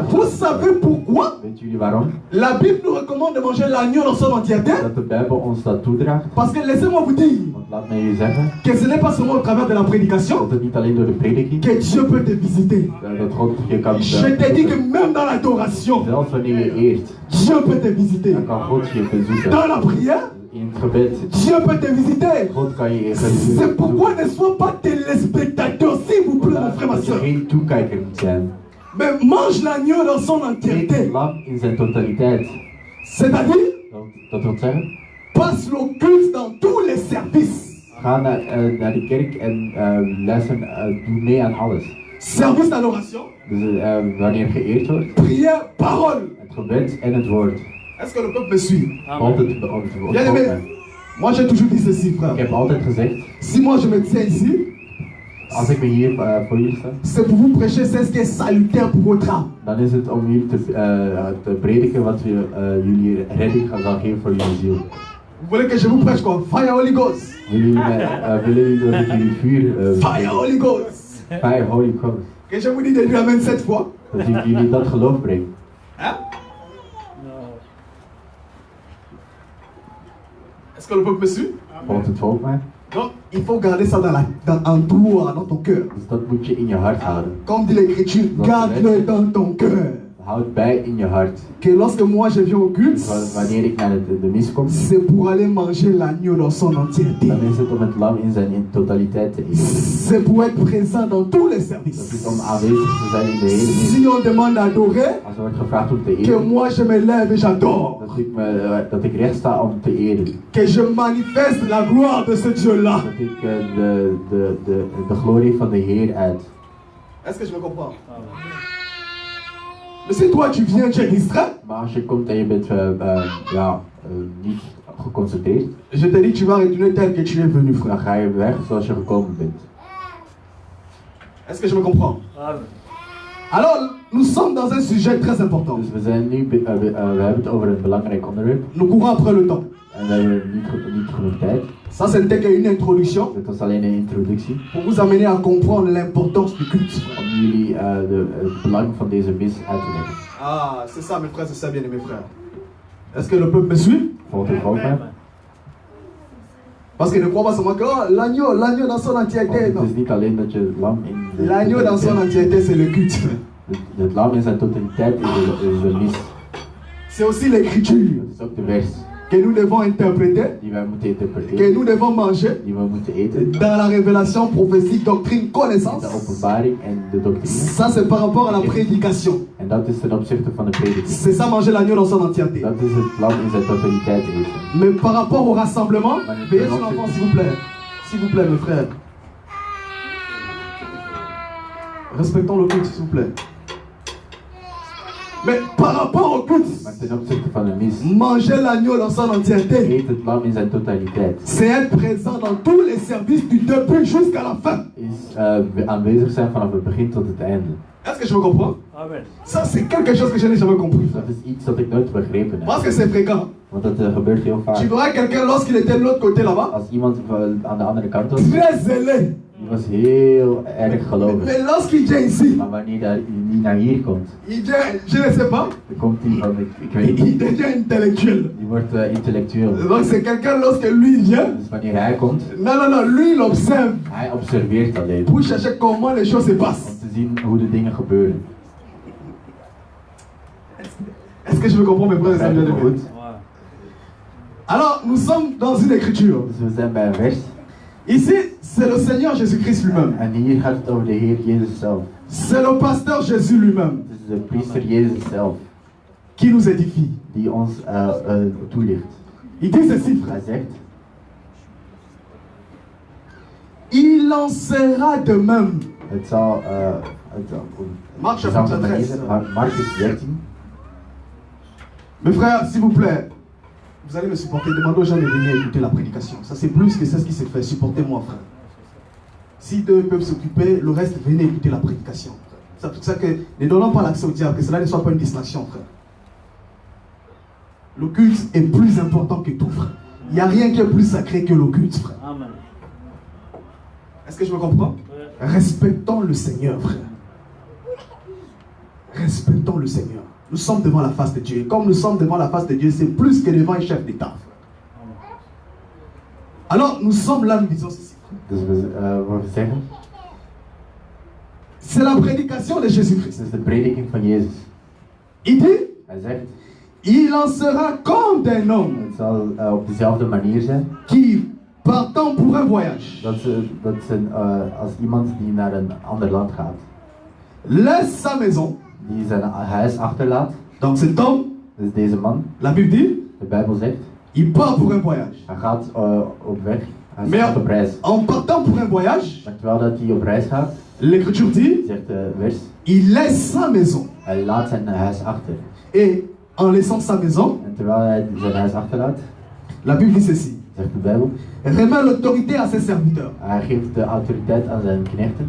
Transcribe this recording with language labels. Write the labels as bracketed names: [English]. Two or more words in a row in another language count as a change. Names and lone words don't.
[French] Vous savez pourquoi? [Dutch] Weet jullie waarom? [French] La Bible nous recommande de manger l'agneau dans son entièreté. [Dutch] Dat de Bijbel ons dat toedraagt. [French] Parce que laissez-moi vous dire [Dutch] Want laat mij je zeggen [French] que ce n'est pas seulement au travers de la prédication [Dutch] dat het niet alleen door de prediking [French] que Dieu peut te visiter. [Dutch] dat God je kan [French] Je te dis que même dans l'adoration, [Dutch] zelfs wanneer je eert, [French] Dieu peut te visiter. [Dutch] dan kan God je bezoeken. [French] Dans la prière, [Dutch] In het gebed, [French] Dieu peut te visiter. [Dutch] God kan je [French] C'est pourquoi ne sois pas téléspectateur, s'il vous plaît, mon frère, ma [Dutch] dat je [French] soeur. [Dutch] geen toekijker moet zijn. [French] Mais mange l'agneau dans son [Dutch] Eet [French] entièreté. [Dutch] het lam in zijn totaliteit. [French] C'est-à-dire, [Dutch] Dat wil zeggen, [French] passe le culte dans tous les services. [Dutch] ga naar de kerk en luister, doe mee aan alles. [French] Service d'adoration, [Dutch] Dus wanneer geëerd wordt, [French] prière, parole. [Dutch] het gebed en het woord. [French] Est-ce que le peuple me suit? [Dutch] Altijd [French] Bien aimé, moi j'ai toujours dit ceci, [Dutch] Ik [French] frère. [Dutch] heb altijd gezegd, [French] Si moi je me tiens ici, [Dutch] als ik me hier voor jullie sta, [French] c'est pour vous prêcher, c'est ce qui est salutaire pour votre âme. [Dutch] dan is het om jullie te prediken wat jullie redding zal geven voor jullie ziel. [French] Vous voulez que je vous prêche quoi? [English] Fire Holy Ghost. [Dutch] Willen jullie dat ik jullie vuur, [English] Fire Holy Ghost. fire Holy Ghost, [French] Que je vous dis de lui amène cette fois. [Dutch] dat ik jullie dat geloof breng. [French] Hein? Est-ce que le peuple me suit? [Dutch] Volgt het volk mij? [French] Donc, il faut garder ça en toi, dans ton cœur. [Dutch] Dus dat moet je in je hart houden. [French] Comme dit l'Écriture, garde-le dans ton cœur. [Dutch] Houd bij in je hart. [French] Que lorsque moi je viens au culte, [Dutch] Wanneer ik naar de mis kom, [French] c'est pour aller manger l'agneau dans son entièreté. [Dutch] dan is het om het lam in zijn totaliteit te eten. [French] C'est pour être présent dans tous les [Dutch] Dat is [French] services. [Dutch] om aanwezig te zijn in de hele mis. [French] Si on demande d'adorer, [Dutch] Als er wordt gevraagd om te [French] que [Dutch] eren, [French] moi je me lève et j'adore. [Dutch] dat ik recht sta om te eren. [French] Que je manifeste la gloire de ce Dieu-là. [Dutch] Dat ik de glorie van de Heer uit. [French] Est-ce que je me comprends? Mais si toi tu viens, tu es distrait, [Dutch] Maar als je komt en je bent niet geconcentreerd, [French] je te dis tu vas retourner tel que tu es venu, frère. [Dutch] dan ga je weg zoals je gekomen bent. [French] Est-ce que je me comprends? Alors, nous sommes dans un sujet très important. [Dutch] Dus we zijn nu, we hebben het over een belangrijk onderwerp. [French] Nous courons après le temps. [Dutch] En we hebben niet genoeg tijd. [French] Ça, c'était qu'une introduction [Dutch] Dit was alleen een introductie [French] pour vous amener à comprendre l'importance du culte. [Dutch] om jullie het belang van deze mis uit te leggen. [French] Ah, c'est ça, mes frères, c'est ça, bien aimés frères. Est-ce que le peuple me suit? [Dutch] Volgt het volk mij? [French] Parce que ne crois pas seulement que oh, l'agneau dans son entièreté. [Dutch] Het [French] Non. [Dutch] is niet alleen dat je het lam in [French] L'agneau dans son entièreté, c'est le culte. [Dutch] Het lam in zijn totaliteit is de mis. [French] C'est aussi l'écriture [Dutch] Dat is ook de vers [French] que nous devons interpréter, [Dutch] die wij moeten [French] que [Dutch] interpreteren, [French] nous devons manger [Dutch] die we moeten eten. [French] dans la révélation prophétique, doctrine, connaissance. [Dutch] De openbaring en de doctrine. [French] Ça, c'est par rapport à la prédication. [Dutch] En dat is ten opzichte van de prediking. [French] C'est ça, manger l'agneau dans son entièreté. [Dutch] Dat is het lam in zijn totaliteit eten. [French] Mais par rapport au rassemblement, veillez sur l'enfant, s'il vous plaît. S'il vous plaît, mes frères. Respectons le culte, s'il vous plaît. Mais par rapport au culte, [Dutch] Maar ten opzichte van de mis, [French] manger l'agneau dans son entièreté, [Dutch] eet het lam in zijn totaliteit. [French] c'est être présent dans tous les services du début jusqu'à la fin. [Dutch] Is aanwezig zijn vanaf het begin tot het einde. [French] Est-ce que je me comprends? Amen. Ça, c'est quelque chose que je n'ai jamais compris. [Dutch] Dat is iets dat ik nooit begrepen heb. [French] Parce que c'est fréquent. [Dutch] Want dat gebeurt heel vaak. [French] Tu verras quelqu'un lorsqu'il était de l'autre côté là-bas, [Dutch] Als iemand aan de andere kant was, [French] très zélé. [Dutch] die was heel erg gelovig. [French] Mais lorsqu'il vient ici, [Dutch] Maar wanneer hij niet naar hier komt, [French] il vient, je ne sais pas, [Dutch] dan komt hij van, ik weet [French] il [Dutch] niet, [French] devient intellectuel. [Dutch] die wordt intellectueel. [French] Donc c'est quelqu'un lorsque lui vient, [Dutch] Dus wanneer hij komt, [French] non, lui il observe [Dutch] hij observeert alleen. [French] pour chercher comment les choses se [Dutch] Om [French] passent. [Dutch] te zien hoe de dingen gebeuren. [French] Est-ce que je me comprends mes frères et sœurs [Dutch] Begrijp je me [French] bien-aimés? [Dutch] goed? [French] Alors nous sommes dans une écriture. [Dutch] Dus we zijn bij een vers. [French] Ici c'est le Seigneur Jésus-Christ lui-même. [Dutch] En hier gaat het over de Heer Jezus zelf. [French] C'est le pasteur Jésus lui-même [Dutch] Het is de priester Jezus zelf [French] qui nous édifie. [Dutch] die ons toelicht. [French] Il dit ceci, frère. [Dutch] Hij zegt, [French] Il en sera de même. [Dutch] het zal [French] Marc [Dutch] op [French] chapitre [Dutch] dezelfde [French] 13. [Dutch] manier, Marcus 13. [French] Mes frères, s'il vous plaît, vous allez me supporter. Demandez aux gens de venir écouter la prédication. Ça c'est plus que c'est ce qui se fait. Supportez-moi, frère. Si deux peuvent s'occuper, le reste, venez écouter la prédication. C'est pour ça que ne donnons pas l'accès au diable, que cela ne soit pas une distraction, frère. Le culte est plus important que tout, frère. Il n'y a rien qui est plus sacré que le culte, frère. Amen. Est-ce que je me comprends? Respectons le Seigneur, frère. Respectons le Seigneur. Nous sommes devant la face de Dieu. Et comme nous sommes devant la face de Dieu, c'est plus que devant un chef d'État. Alors, nous sommes là, nous disons ceci. [Dutch] Dus we zeggen, [French] C'est la prédication de Jésus-Christ. [Dutch] het is de prediking van Jezus. [French] Il dit, [Dutch] Hij zegt, [French] il en sera comme un homme [Dutch] het zal op dezelfde manier zijn. [French] qui, partant pour un voyage, [Dutch] Dat zijn als iemand die naar een ander land gaat. [French] laisse sa maison. [Dutch] Die zijn huis achterlaat. [French] Donc cet homme, [Dutch] Dus deze man, [French] la Bible dit, [Dutch] de Bijbel zegt, [French] il part pour un voyage. [Dutch] hij gaat op weg. Hij [French] Mais [Dutch] gaat op reis. [French] en partant pour un voyage, [Dutch] Maar terwijl dat hij op reis gaat, [French] l'Écriture dit, [Dutch] zegt de vers, [French] il laisse sa maison. [Dutch] hij laat zijn huis achter. [French] Et en laissant sa maison, [Dutch] En terwijl hij zijn huis achterlaat, [French] la Bible dit ceci, [Dutch] zegt de Bijbel, [French] remet l'autorité à ses serviteurs [Dutch] hij geeft de autoriteit aan zijn knechten.